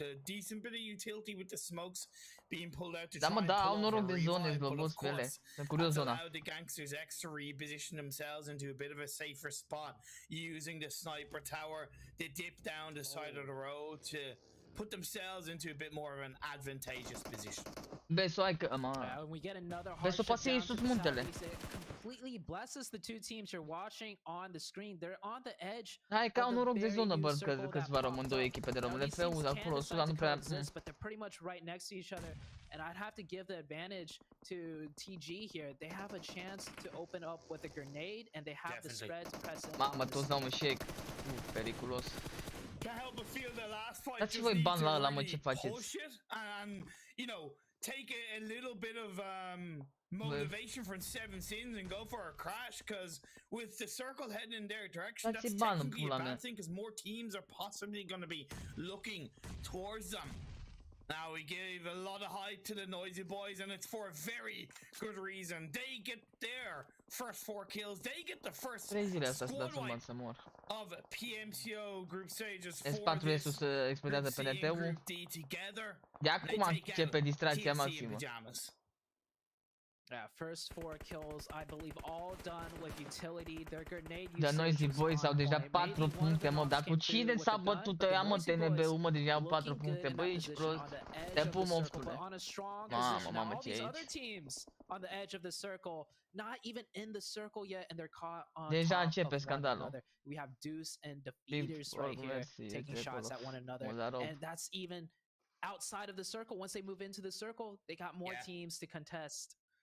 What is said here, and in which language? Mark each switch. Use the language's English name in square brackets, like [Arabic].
[English] A decent bit of utility with the smokes being pulled out to try and pull off a revive, but of course, that's allowed the Gangsters X to reposition themselves into a bit of a safer spot, using the sniper tower. They dip down the side of the road to put themselves into a bit more of an advantageous position. [Romanian] Beso, hai că... [English] we get another [Romanian] Beso, pasă sus muntele. [English] Completely blesses the two teams you're watching on the screen. They're on the edge. [Romanian] Hai ca un noroc de zonă, bă, câțiva rămân, două echipe de rămâne pe acolo sus, dar nu prea... [English] But they're pretty much right next to each other. And I'd have to give the advantage to TG here. They have a chance to open up with a grenade, and they have the spread to press in. [Romanian] Mamă, toți dau un shake. Periculos. [English] Can't help but feel the last fight just need to really push it and, you know, take a little bit of motivation from Seven Sins and go for a crash, because with the circle heading in their direction, that's technically a bad thing, because more teams are possibly going to be looking towards them. Now, we gave a lot of hype to the Noisy Boys, and it's for a very good reason. They get their first 4 kills. They get the first squad wipe of Pmco group stages for this group D together. [Romanian] De acum începe distracția maximă. [English] Yeah, first 4 kills, I believe, all done with utility. Their grenade [Romanian] The Noisy Boys au deja 4 puncte, mă, dar cu cine s-a bătut ăia, mă, TNB-ul, mă, deja au 4 puncte, băi, ești prost. Te pun, mofcule. Mamă, ce e aici? [English] On the edge of the circle, not even in the circle yet, and they're caught on [Romanian] deja începe scandalul. [English] We have Deuce and Defeaters right here taking shots at one another, and that's even outside of the circle. Once they move into the circle, they got more teams to contest.